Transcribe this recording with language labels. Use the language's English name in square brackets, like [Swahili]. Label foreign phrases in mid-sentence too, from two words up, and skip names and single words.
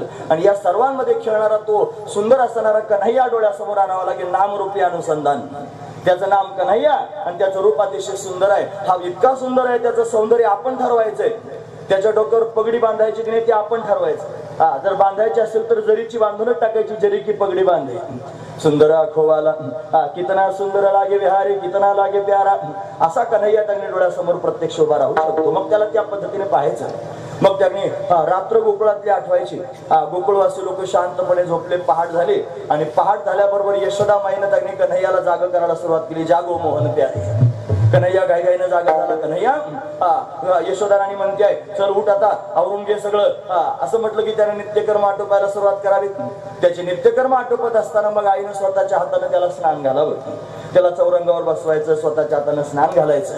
[Marathi] आणि या सर्वांमध्ये खेळणारा तो सुंदर असणारा कन्हैया डोळ्यासमोर आणावा लागेल. नामरूपी अनुसंधान. त्याचं नाम कन्हैया आणि त्याचं रूप अतिशय सुंदर आहे. हा इतका सुंदर आहे, त्याचं सौंदर्य आपण ठरवायचंय. त्याच्या डोक्यावर पगडी बांधायची की नाही ते आपण ठरवायचं. जर बांधायची असेल तर जरीची बांधूनच टाकायची. [Hindi] जरी की पगडी बांधे सुंदर आखोवाला कितना सुंदर लागे विहारी कितना लागे प्यारा. [Marathi] असा कन्हैया त्यांनी डोळ्यासमोर प्रत्यक्ष उभा राहू शकतो. मग त्याला त्या पद्धतीने पाहायचं. मग त्यांनी रात्र गोकुळातली आठवायची. गोकुळवासी लोक शांतपणे झोपले. पहाट झाली आणि पहाट झाल्याबरोबर यशोदा माईनं त्यांनी कन्हैयाला जाग करायला सुरुवात केली. [Hindi] जागो मोहन प्यारे. [Marathi] कन्हैया गायगाईनं जागा झाला. कन्हैया यशोदा राणी म्हणते आहे चल उठ आता आवरून घे सगळं. असं म्हटलं की त्याने नित्यकर्म आटोपायला सुरुवात करावी. त्याचे नित्यकर्म आटोपत असताना मग आईनं स्वतःच्या हाताने त्याला स्नान घालावं. त्याला चौरंगावर बसवायचं, स्वतःच्या हाताने स्नान घालायचं.